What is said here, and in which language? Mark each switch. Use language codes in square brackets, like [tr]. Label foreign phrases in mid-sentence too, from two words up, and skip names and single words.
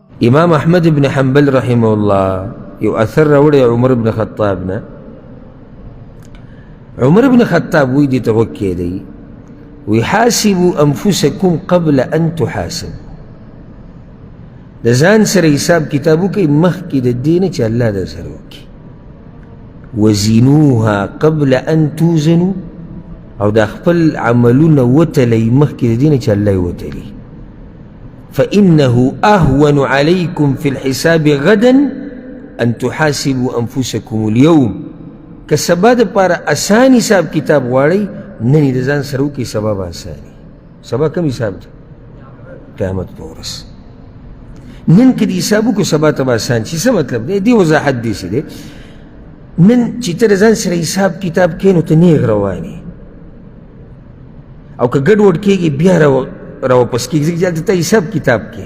[ps] امام احمد بن حنبل [ar] رحمه الله [ps] یو اثر راوړی عمر بن خطاب نه. عمر بن خطاب وی دې ته غوږ کېدی، وی [ar] حاسبوا انفسکم قبل ان تحاسب، [ps] د ځان سره حساب کتاب وکئ مخکې د دې نه چې الله در سره وکړي. [ar] وزنوها قبل ان توزنوا، [ps] او دا خپل عملونه وتلئ مخکې د دې نه چې الله یې وتلي. [ar] فإنه أهون عليكم في الحساب غدا أن تحاسبوا أنفسكم اليوم. [ps] که سبا دپاره اسان حساب کتاب غواړئ نن یې د ځان سره وکړئ، سبا به اساني. سبا کوم حساب دی؟ قیامت په ورځ. نن که د حساب وکړو سبا ته به اسان شي. څه مطلب دی؟ دې وضاحت داسې دی، نن چې ته د ځان سره حساب کتاب کوې نو ته نیغ روان یې، او که ګډوډ کېږي بیا راواپس کېږي، ځکه چې هلته ته حساب کتاب کې.